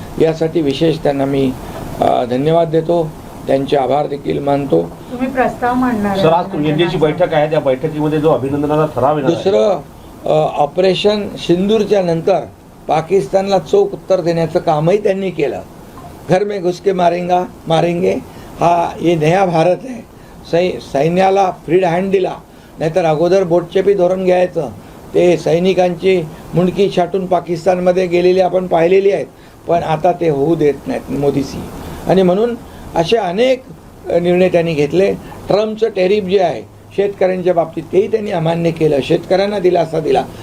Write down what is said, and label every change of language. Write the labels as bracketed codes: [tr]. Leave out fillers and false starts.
[mr] यासाठी विशेष त्यांना मी धन्यवाद देतो, त्यांचे आभार देखील मानतो. तुम्ही प्रस्ताव मांडणार सर, आज एनडीएची बैठक आहे, त्या बैठकीमध्ये जो अभिनंदनाचा ठराव येणार आहे, दुसरं ऑपरेशन सिंदूरच्या नंतर पाकिस्तानला चोख उत्तर देण्याचं कामही त्यांनी केलं. [hi] घर में घुस के मारेंगे ये नया भारत आहे. [mr] सैन्याला फ्रीड हँड दिला, नाहीतर अगोदर बोटचेपी धोरण घ्यायचं. ते सैनिकांची मुंडकी छाटून पाकिस्तानमध्ये गेलेली आपण पाहिलेली आहेत, पण आता ते होऊ देत नाहीत मोदीजी. आणि म्हणून असे अनेक निर्णय त्यांनी घेतले. ट्रम्पचं टेरिफ जे आहे शेतकऱ्यांच्या बाबतीत तेही त्यांनी अमान्य केलं, शेतकऱ्यांना दिलासा दिला.